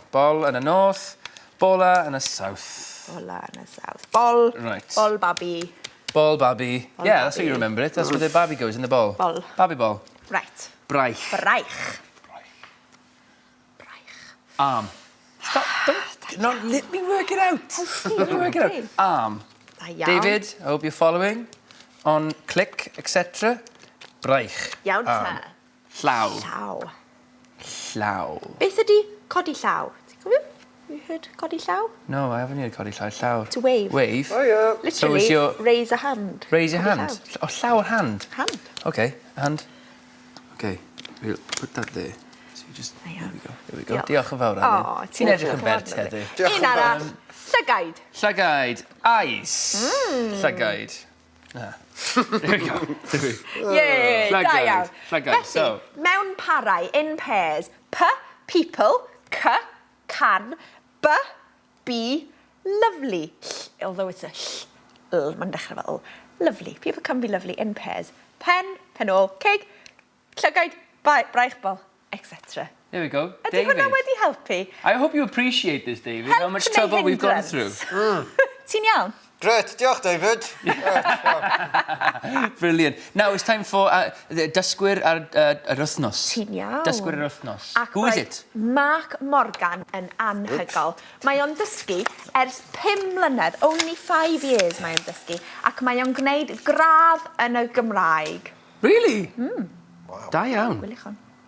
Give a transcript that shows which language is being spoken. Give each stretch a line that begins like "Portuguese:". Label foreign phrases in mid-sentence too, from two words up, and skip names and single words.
Welsh: Bol yn y north, bola yn y south. Bola yn y south. Bol.
English: Right.
Welsh: Bol babi.
English: Ball babby.
Welsh: Bol
English: Yeah, that's how
Welsh: babi.
English: you remember it. That's where the babby goes, in the ball.
Welsh: Bol.
English: Babby ball. Right.
Welsh: Braich. Braich.
English: Arm. Stop. Don't let me work it out. Let me work it out. Arm.
Welsh: Da iawn.
English: David, I hope you're following. On click, etc.
Welsh: Braich. Iawn ta. Arm. Llaw. Llaw. Llaw. Beth ydi codi llaw? Ti'n cofio?
English: You heard
Welsh: codi llaw?
English: No, I haven't heard
Welsh: codi llaw.
English: Llaw. To wave. Wave. Oh, yeah. Literally, is your- raise a hand. Raise your
Welsh: Codi
English: hand.
Welsh: llaw.
English: Oh, llaw hand. Hand. Okay, hand. Okay, we'll put that there. So you just, There you there we go, there we go.
Welsh: Diolch. Diolch yn fawr, O, Annie. Ti'n edrych yn bert heddi. Un arall. Llygaid. Llygaid.
English: Eyes. Llygaid. Ah. There we go. Yay,
Welsh: da Llygaid. iawn. Llygaid. Felly,
English: So,
Welsh: mewn parau,
English: in pairs, people, can, be, lovely. Although it's a
Welsh: mae'n dechrau fel
English: lovely. People can be lovely in pairs.
Welsh: Pen ôl, ceg, llygaid, braich bol,
English: etc. there we go.
Welsh: Ydy hwnna David. wedi helpu?
English: I hope you appreciate this, David, how much Help trouble
Welsh: neu
English: we've gone hindrance? through.
Welsh: Ti'n iawn? Gret, diolch, David.
English: Brilliant. Now it's time for
Welsh: dysgwyr ar wythnos. Ti'n iawn. Dysgwyr ar wythnos. Ac
English: Who is
Welsh: mae
English: it?
Welsh: Mark Morgan yn anhygol. Mae o'n dysgu ers 5 mlynedd,
English: only 5 years
Welsh: mae o'n dysgu, ac mae o'n gwneud gradd yn y Gymraeg. Really? Da iawn. Gwyliwch hwn.